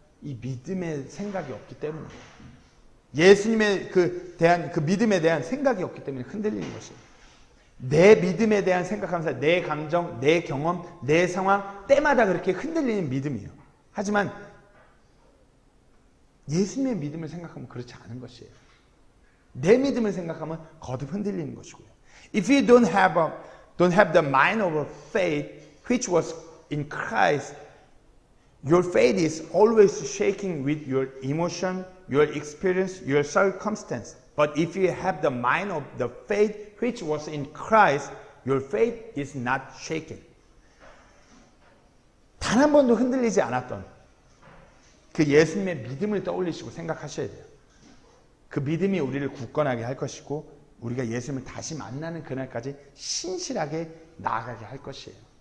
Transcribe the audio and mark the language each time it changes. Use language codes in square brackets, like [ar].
[ko] 이 믿음의 생각이 없기 때문이에요. 예수님의 대한 그 믿음에 대한 생각이 없기 때문에 흔들리는 것이에요. 내 믿음에 대한 생각하면서 내 감정, 내 경험, 내 상황 때마다 그렇게 흔들리는 믿음이에요. 하지만 예수님의 믿음을 생각하면 그렇지 않은 것이에요. 내 믿음을 생각하면 거듭 흔들리는 것이고요. [en] If you don't have the mind of faith which was in Christ, your faith is always shaking with your emotion, your experience, your circumstance. But if you have the mind of the faith which was in Christ, your faith is not shaken. [ko] 단 한 번도 흔들리지 않았던 그 예수님의 믿음을 떠올리시고 생각하셔야 돼요. 그 믿음이 우리를 굳건하게 할 것이고 우리가 예수님을 다시 만나는 그날까지 신실하게 나아가게 할 것이에요.